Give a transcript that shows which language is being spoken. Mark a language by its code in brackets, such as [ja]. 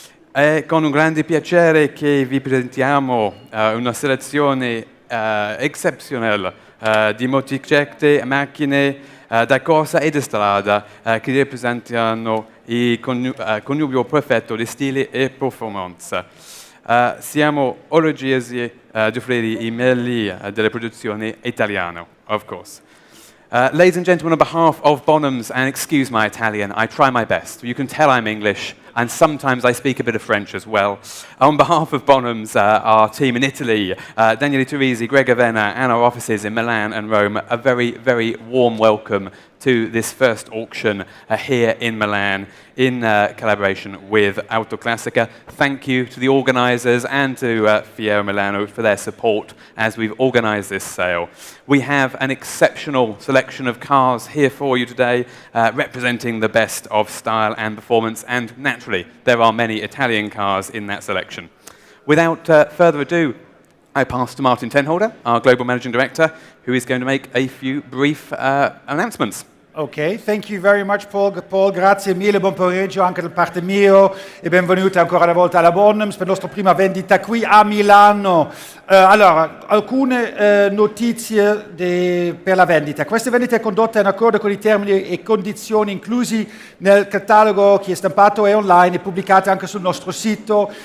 [it] È con un grande piacere che vi presentiamo una selezione eccezionale di motociclette, macchine da corsa e di strada che rappresentano il connubio perfetto di stile e performance. Siamo orgogliosi di offrire i meglio della produzione italiana, [en] of course. Ladies and gentlemen, on behalf of Bonhams, and excuse my Italian, I try my best. You can tell I'm English, and sometimes I speak a bit of French as well. On behalf of Bonhams, our team in Italy, Daniele Turisi, Greg Avena, and our offices in Milan and Rome, a very, very warm welcome to this first auction here in Milan in collaboration with Autoclassica. Thank you to the organisers and to FAO Milano for their support as we've organised this sale. We have an exceptional selection of cars here for you today, representing the best of style and performance, and naturally, there are many Italian cars in that selection. Without further ado, I pass to Martin Tenholder, our Global Managing Director, who is going to make a few brief announcements. Ok, thank you very much Paul, [it] grazie mille, buon pomeriggio anche da parte mia e benvenuti ancora una volta alla Bonhams per la nostra prima vendita qui a Milano. Allora, alcune notizie per la vendita. Questa vendita è condotta in accordo con i termini e condizioni inclusi nel catalogo che è stampato e online e pubblicato anche sul nostro sito.